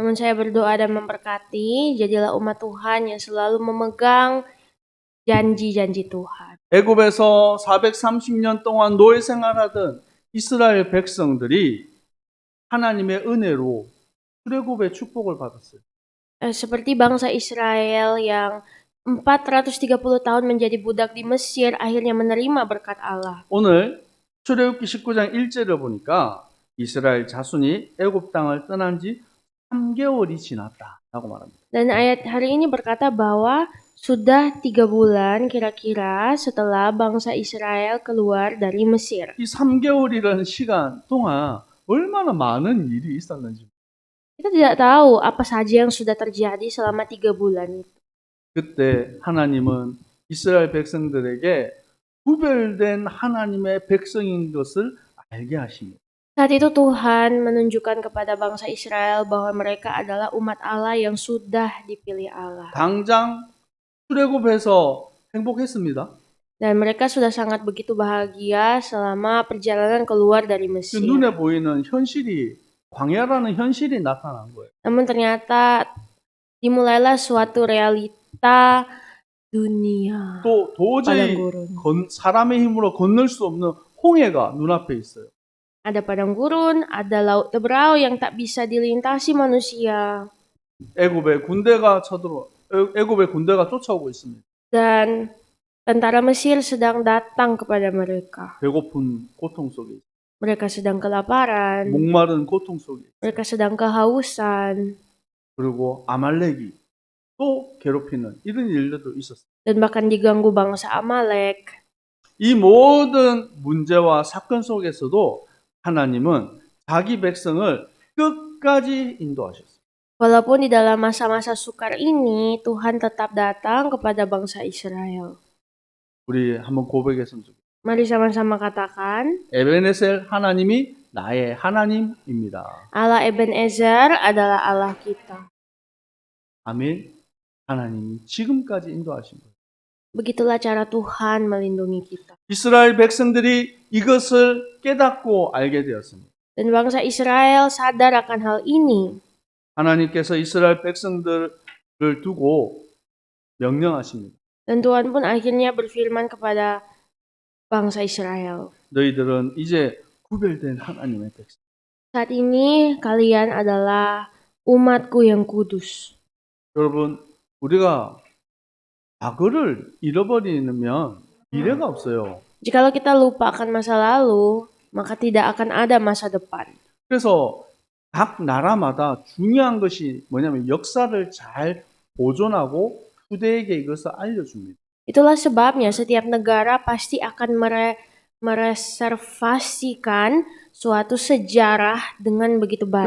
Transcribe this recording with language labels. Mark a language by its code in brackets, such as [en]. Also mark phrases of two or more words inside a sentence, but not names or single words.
[id] Namun saya berdoa dan memberkati, jadilah umat Tuhan yang selalu memegang janji-janji Tuhan. [ko] 애굽에서 430년 동안 노예 생활하던 이스라엘 백성들이 하나님의 은혜로 출애굽의 축복을 받았어요. [id] Seperti bangsa Israel yang 430 tahun menjadi budak di Mesir akhirnya menerima berkat Allah. [ko] 오늘 출애굽기 19장 1절을 보니까 이스라엘 자손이 애굽 땅을 떠난 지 3개월이 지났다. 라고 말합니다. [id] Dan ayat hari ini berkata bahwa sudah 3 bulan kira-kira setelah bangsa Israel keluar dari Mesir. [ko] 이 3개월이라는 시간 동안 얼마나 많은 일이 있었는지. [id] Kita tidak tahu apa saja yang sudah terjadi selama 3 bulan itu. [ko] 그때 하나님은 이스라엘 백성들에게 구별된 하나님의 백성인 것을 알게 하십니다. [id] Saat itu Tuhan menunjukkan kepada bangsa Israel bahwa mereka adalah umat Allah yang sudah dipilih Allah. [ko] 당장 출애굽해서 행복했습니다. [id] Dan mereka sudah sangat begitu bahagia selama perjalanan keluar dari 그 Mesir. [ko] 눈에 보이는 현실이 광야라는 현실이 나타난 거예요. [id] Namun ternyata dimulailah suatu realita dunia. [ko] 또 도저히 [id] padang gurun. [ko] 사람의 힘으로 건널 수 없는 홍해가 눈앞에 있어요. [id] Ada padang gurun, ada laut Teberau yang tak bisa dilintasi manusia. [ko] 애굽의 군대가 쫓아오고 있습니다. [id] Dan tentara Mesir sedang datang kepada mereka. [ko] 배고픈 고통 속에 있어요. [id] Mereka sedang kelaparan. [ko] 목마른 고통 속에 있어요. [id] Mereka sedang kehausan. [ko] 그리고 아말렉이 또 괴롭히는 이런 일들도 있었어요. [id] Dan bahkan diganggu bangsa Amalek. [ko] 이 모든 문제와 사건 속에서도 하나님은 자기 백성을 끝까지 인도하셨어요. [id] Walaupun di dalam masa-masa sukar ini, Tuhan tetap datang kepada bangsa Israel. [ko] 우리 한번 고백했으면 좋겠어요. [id] Mari sama-sama katakan, [ko] 에베네셀 하나님이 나의 하나님입니다. [id] Allah Ebenezer adalah Allah kita. [ko] 아멘. 하나님이 지금까지 인도하신 거예요. [id] Begitulah cara Tuhan melindungi kita. [ko] 이스라엘 백성들이 이것을 깨닫고 알게 되었습니다. [id] Dan bangsa Israel sadar akan hal ini. [ko] 하나님께서 이스라엘 백성들을 두고 명령하십니다. [id] Dan Tuhan pun akhirnya berfirman kepada bangsa Israel. [ko] 너희들은 이제 구별된 하나님의 백성. [id] Saat ini kalian adalah umatku yang kudus. [ko] 여러분, 우리가 과거를 잃어버리면 미래가 없어요. [id] Jikalau kita lupa akan masa lalu, maka tidak akan ada masa depan. [ko] 그래서 각 나라마다 중요한 것이 뭐냐면 역사를 잘 보존하고 후대에게 이것을 알려줍니다. [id] Itulah sebabnya setiap negara pasti akan mereservasikan suatu sejarah dengan begitu baik.